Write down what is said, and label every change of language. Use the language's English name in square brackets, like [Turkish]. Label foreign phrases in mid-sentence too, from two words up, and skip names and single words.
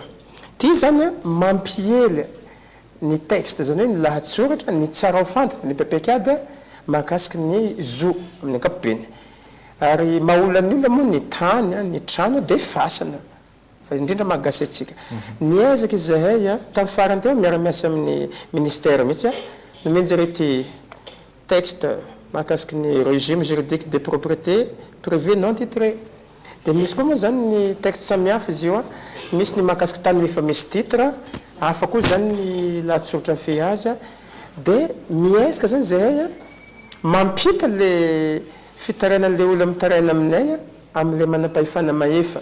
[Malagasy] Ty zany mampiely ny texte zany hoe ny lahatsoratra ny tsara ho fantatra ny pepekady mahakasiky ny zo amin'ny ankapobeny. Ary mahaolana ny olona moa ny tany ny trano dia fasana fa indrindra mahagasy atsika. Niezaka izahay tamin'ny farany teo miara-miasa amin'ny ministère mihitsy nomeny zarety texte mahakasiky ny [French] régime juridique de propriété privé non titré. [Malagasy] Dia misy koa moa zany ny texte samihafa izy io misy ny mahakasiky tany efa misy titre hafa koa zany ny lahatsoratra ny fe azy dia miezaka zany zahay mampita le fitarainan'le olona mitaraina aminay amin'le manam-pahefana mahefa.